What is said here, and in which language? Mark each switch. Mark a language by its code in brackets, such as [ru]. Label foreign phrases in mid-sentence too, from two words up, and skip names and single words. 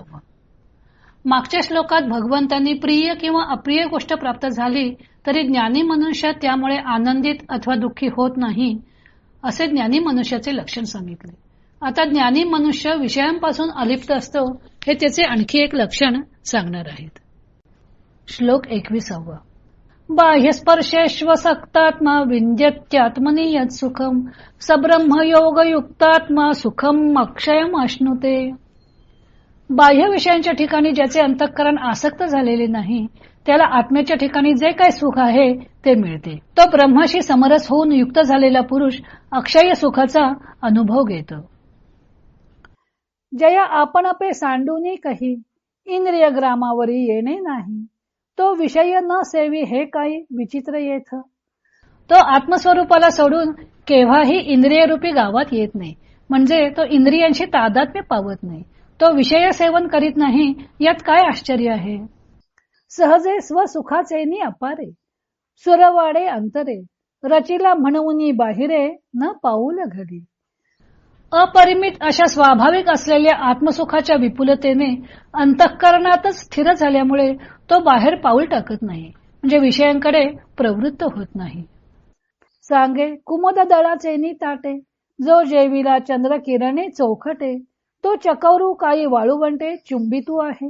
[mr] मागच्या श्लोकात भगवंतांनी प्रिय किंवा अप्रिय गोष्ट प्राप्त झाली तरी ज्ञानी मनुष्य त्यामुळे आनंदित अथवा दुःखी होत नाही, असे ज्ञानी मनुष्याचे लक्षण सांगितले. आता ज्ञानी मनुष्य विषयांपासून अलिप्त असतो, हे त्याचे आणखी एक लक्षण सांगणार आहेत. श्लोक 21. [sa] बाह्यस्पर्शेष्वसक्तात्मा विंद्यत्यात्मनि यत् सुखम सब्रह्मयोग युक्तात्मा सुखम अक्षयम अश्नुते. [mr] बाह्य विषयांच्या ठिकाणी ज्याचे अंतःकरण आसक्त झालेले नाही, त्याला आत्म्याच्या ठिकाणी जे काही सुख आहे ते मिळते. तो ब्रह्माशी समरस होऊन युक्त झालेला पुरुष अक्षय सुखाचा अनुभव घेतो. जया आपण आपे सांडूनी कही इंद्रिय ग्रामावरी येणे नाही, तो विषय न सेवी हे काही विचित्र येथ. तो आत्मस्वरूपाला सोडून केव्हाही इंद्रियरूपी गावात येत नाही, म्हणजे तो इंद्रियांशी तादात्म्य पावत नाही, तो विषय सेवन करीत नाही, यात काय आश्चर्य आहे. सहजे स्वसुखाचेनी अपारे सुरवाडे अंतरे रचिला म्हणूनी बाहिरे न पाऊल घडी. अपरिमित अशा स्वाभाविक असलेल्या आत्मसुखाच्या विपुलतेने अंतःकरणातच स्थिर झाल्यामुळे तो बाहेर पाऊल टाकत नाही, म्हणजे विषयांकडे प्रवृत्त होत नाही. सांगे कुमुद दळाचेनी ताटे जो जेविला चंद्र किरणे चौखटे, तो चकवरू काही वाळूवंटे चुंबितू आहे.